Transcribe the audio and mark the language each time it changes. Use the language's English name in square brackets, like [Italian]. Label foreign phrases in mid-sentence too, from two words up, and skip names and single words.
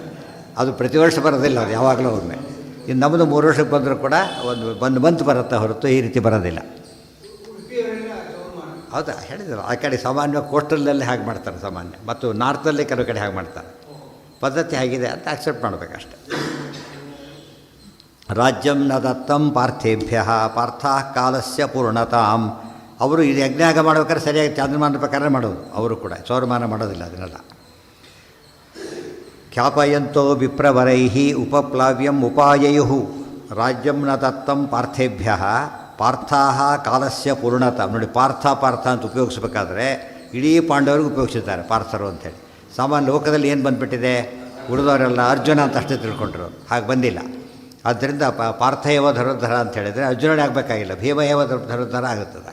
[Kannada] ಅದು ಪ್ರತಿ ವರ್ಷ ಬರೋದಿಲ್ಲ, ಅವ್ರು ಯಾವಾಗಲೂ ಒಮ್ಮೆ. ಇನ್ನು ನಮ್ಮದು 3 ವರ್ಷಕ್ಕೆ ಬಂದರೂ ಕೂಡ ಒಂದು ಮಂತ್ ಬರುತ್ತೆ ಹೊರತು ಈ ರೀತಿ ಬರೋದಿಲ್ಲ. ಹೌದಾ? ಹೇಳಿದ್ರು ಆ ಕಡೆ ಸಾಮಾನ್ಯ ಕೋಸ್ಟಲ್ನಲ್ಲಿ ಹಾಗೆ ಮಾಡ್ತಾರೆ ಸಾಮಾನ್ಯ, ಮತ್ತು ನಾರ್ತಲ್ಲಿ ಕೆಲವು ಕಡೆ ಹಾಗೆ ಮಾಡ್ತಾರೆ. ಪದ್ಧತಿ ಹೇಗಿದೆ ಅಂತ ಅಕ್ಸೆಪ್ಟ್ ಮಾಡಬೇಕಷ್ಟೆ. [Sanskrit] ರಾಜ್ಯಂ ನ ದತ್ತಂ ಪಾರ್ಥೇಭ್ಯ ಪಾರ್ಥಾಃ ಕಾಲಸ್ಯ ಪೂರ್ಣತಾಂ [Kannada] ಅವರು ಇದು ಯಜ್ಞಾಗ ಮಾಡ್ಬೇಕಾದ್ರೆ ಸರಿಯಾಗಿ ಚಾಂದ್ರಮಾನ ಪ್ರಕಾರ ಮಾಡೋದು, ಅವರು ಕೂಡ ಸೌರಮಾನ ಮಾಡೋದಿಲ್ಲ ಅದನ್ನೆಲ್ಲ. [Sanskrit] ಖ್ಯಾಪಯಂತೋ ವಿಪ್ರವರೈ ಉಪಪ್ಲಾವ್ಯಂ ಉಪಾಯಯು ರಾಜ್ಯಂ ನ ದತ್ತಂ ಪಾರ್ಥೇಭ್ಯ ಪಾರ್ಥಾ ಕಾಲಸ್ಯ ಪೂರ್ಣತ. [Kannada] ನೋಡಿ, ಪಾರ್ಥ ಅಂತ ಉಪಯೋಗಿಸ್ಬೇಕಾದ್ರೆ ಇಡೀ ಪಾಂಡವರಿಗೆ ಉಪಯೋಗಿಸಿದ್ದಾರೆ ಪಾರ್ಥರು ಅಂಥೇಳಿ. ಸಾಮಾನ್ಯ ಲೋಕದಲ್ಲಿ ಏನು ಬಂದುಬಿಟ್ಟಿದೆ, ಉಳಿದವರೆಲ್ಲ ಅರ್ಜುನ ಅಂತ ಅಷ್ಟೇ ತಿಳ್ಕೊಂಡ್ರು, ಹಾಗೆ ಬಂದಿಲ್ಲ. ಆದ್ದರಿಂದ [Sanskrit] ಪಾರ್ಥಯವ ಧನುರ್ಧರ [Kannada] ಅಂತ ಹೇಳಿದರೆ ಅರ್ಜುನನೇ ಆಗಬೇಕಾಗಿಲ್ಲ, [Sanskrit] ಭೀಮಯವ ಧನುರ್ಧರ [Kannada] ಆಗುತ್ತದೆ.